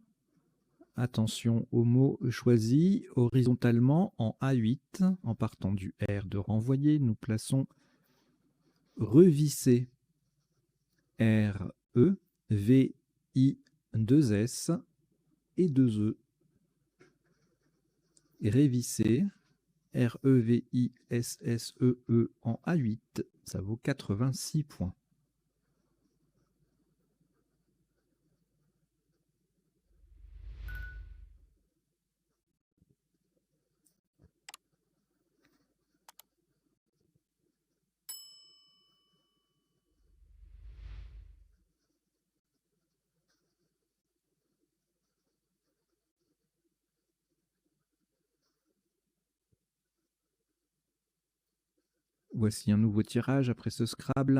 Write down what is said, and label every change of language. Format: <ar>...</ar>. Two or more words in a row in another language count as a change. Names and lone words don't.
<fr>Attention au mot choisi horizontalement en A8. En partant du R de renvoyer, nous plaçons revisser. R, E, V, I, 2 S et 2 E. Et révisser. R, E, V, I, S, S, E, E en A8. Ça vaut 86 points. Voici un nouveau tirage après ce Scrabble.</fr>